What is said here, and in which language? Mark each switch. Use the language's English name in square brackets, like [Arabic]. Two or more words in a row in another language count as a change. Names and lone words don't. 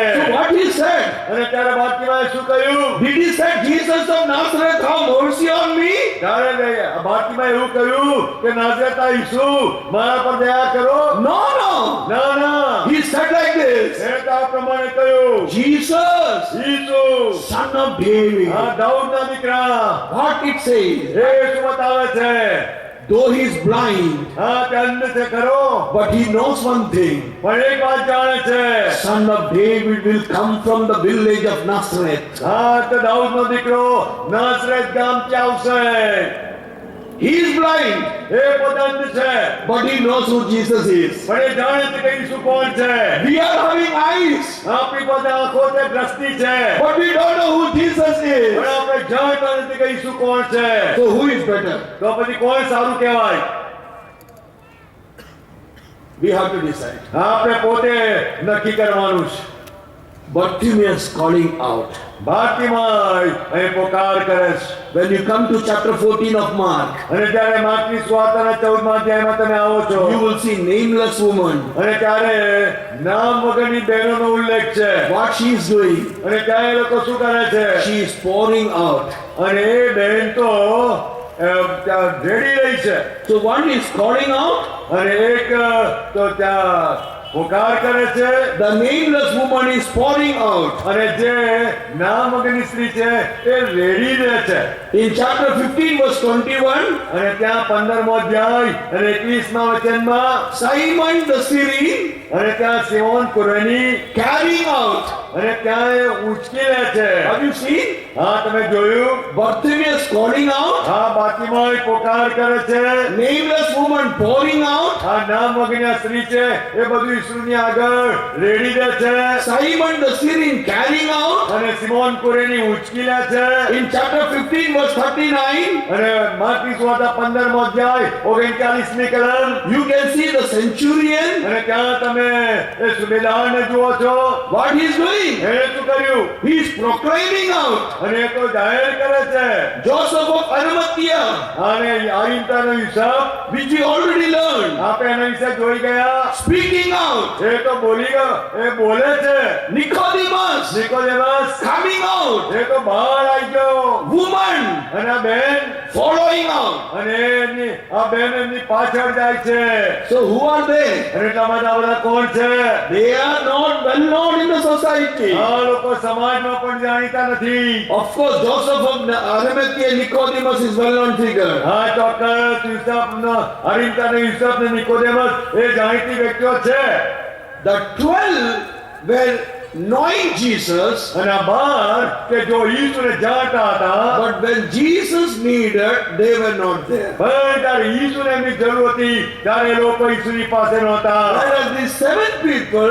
[English] So what he said? [Gujarati] અને ત્યારે બાર્તિમાએ શું કહ્યું? [English] Did he say Jesus of Nazareth have mercy on me? [Gujarati] ત્યારે બાર્તિમાએ એવું કહ્યું કે નાઝરેતના ઈસુ મારા પર દયા કરો? [English] No, no. [Gujarati] ના ના, [English] He said like this. [Gujarati] એ તો આ પ્રમાણે કહ્યું, [English] Jesus, [Gujarati] ઈસુ [English] son of David. [Gujarati] આ દાઉદના દીકરા. [English] What it says? [Gujarati] એ શું બતાવે છે? [English] Though he is blind, [Gujarati] હા, તે અંધ છે ખરો, [English] but he knows one thing. [Gujarati] પણ એક વાત જાણે છે. [English] Son of David will come from the village of Nazareth. [Gujarati] હા, તો દાઉદનો દીકરો નાઝરેત ગામથી આવશે. [English] He is blind, [Gujarati] એ પોતે અંધ છે, [English] but he knows who Jesus is. [Gujarati] પણ એ જાણે છે કે ઈસુ કોણ છે. [English] We are having eyes, [Gujarati] આપણી પાસે આંખો છે, દ્રષ્ટિ છે, [English] but we don't know who Jesus is. [Gujarati] પણ આપણે જાણતા નથી કે ઈસુ કોણ છે. [English] So who is better? [Gujarati] તો પછી કોણ સારું કહેવાય? [English] We have to decide. [Gujarati] આપણે પોતે નક્કી કરવાનું છે. [English] Bartimaeus calling out. [Gujarati] બાર્તિમાય અહીં પોકાર કરે છે. [English] When you come to chapter 14 of Mark, [Gujarati] અને જ્યારે માર્કની સુવાર્તાના 14મા અધ્યાયમાં તમે આવો છો, [English] you will see nameless woman. [Gujarati] અને ત્યારે નામ વગરની બહેનોનો ઉલ્લેખ છે. [English] What she is doing? [Gujarati] અને ત્યાં એ લોકો શું કરે છે? [English] She is pouring out. [Gujarati] અને એ બહેન તો ત્યાં રેડી રહી છે. [English] So one is calling out. [Gujarati] અને એક તો ત્યાં પોકાર કરે છે. [English] The nameless woman is pouring out. [Gujarati] અને જે નામ વગરની સ્ત્રી છે એ રેડી રહે છે. [English] In chapter 15 verse 21, [Gujarati] અને ત્યાં 15મો અધ્યાય અને 21મા વચનમાં [English] Simon the Cyrene [Gujarati] અને ત્યાં સિમોન કુરેની [English] carrying out. [Gujarati] અને ત્યાં એ ઉંચકી લે છે. [English] Have you seen? [Gujarati] હા, તમે જોયું? [English] Bartimaeus calling out. [Gujarati] હા, બાર્તિમાય પોકાર કરે છે. [English] Nameless woman pouring out. [Gujarati] આ નામ વગરની સ્ત્રી છે એ બધું ઈસુની આગળ રેડી દે છે. [English] Simon the Cyrene carrying out. [Gujarati] અને સિમોન કુરેની ઉંચકી લે છે. [English] In chapter 15 verse 39, [Gujarati] અને માર્કની સુવાર્તા 15મો અધ્યાય 39મી કલમ. [English] you can see the centurion. [Gujarati] અને ત્યાં તમે એ સુબેદારને જુઓ છો. [English] What he is doing? [Gujarati] એણે શું કર્યું? [English] He is proclaiming out. [Gujarati] અને એ તો જાહેર કરે છે. [English] Joseph of Arimathea, [Gujarati] અને આરિમતાનો હિસાબ [English] which we already learned, [Gujarati] આપણે એના વિશે જોઈ ગયા. [English] speaking out. [Gujarati] એ તો બોલી ગયો, એ બોલે છે. [English] Nicodemus [Gujarati] નિકોદેમસ [English] coming out. [Gujarati] એ તો બહાર આવી ગયો. [English] Woman [Gujarati] અને આ બેન [English] following on. [Gujarati] અને આ બેન એમની પાછળ જાય છે. [English] So who are they? [Gujarati] અને એટલા માટે આ બધા કોણ છે? [English] They are not well known in the society. [Gujarati] આ લોકો સમાજમાં પણ જાણીતા નથી. [English] Of course, Joseph of Arimathea, Nicodemus is well-known figure. [Gujarati] હા, ચોક્કસ યુસુફનો અરિમતા ને યુસુફ ને નિકોદેમસ એ જાણીતી વ્યક્તિઓ છે. [English] The 12 were knowing Jesus, [Gujarati] અને આ 12 કે જો ઈસુને જાણતા હતા, [English] but when Jesus needed, they were not there. [Gujarati] પણ ત્યારે ઈસુને એમની જરૂર હતી ત્યારે એ લોકો ઈસુની પાસે નહોતા. [English] Whereas these 7 people,